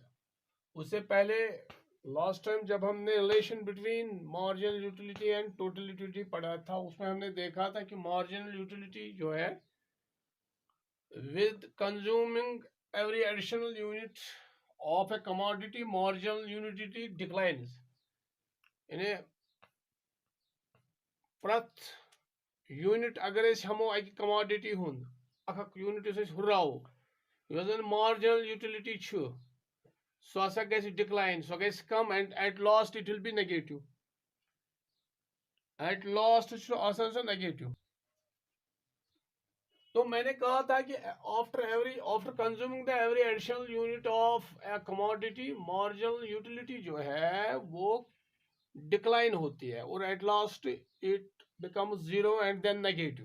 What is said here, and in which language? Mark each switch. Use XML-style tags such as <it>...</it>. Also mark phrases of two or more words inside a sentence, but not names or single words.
<hi>उससे पहले लास्ट टाइम जब हमने</hi> <en>relation between marginal utility and total utility</en> <hi>पढ़ा था, उसमें हमने देखा था कि</hi> <en>marginal utility</en> <hi>जो है</hi> <en>with consuming every additional unit of a commodity marginal utility declines.</en> <ks>यानी प्रत यूनिट अगर हमो अक कमोडिटी हुंद अख यूनिट हुर्रावो</ks> <en>marginal utility</en> <ks>सो हसा गि डिक्लाइन, सो गि कम</ks> <en>and at last it will be negative. at last सो negative.</en> <hi>तो मैंने कहा था कि</hi> <en>after consuming the every additional unit of a commodity marginal utility</en> <hi>जो है वो डिक्लाइन होती है और</hi> <en>at last it becomes zero and then negative.</en>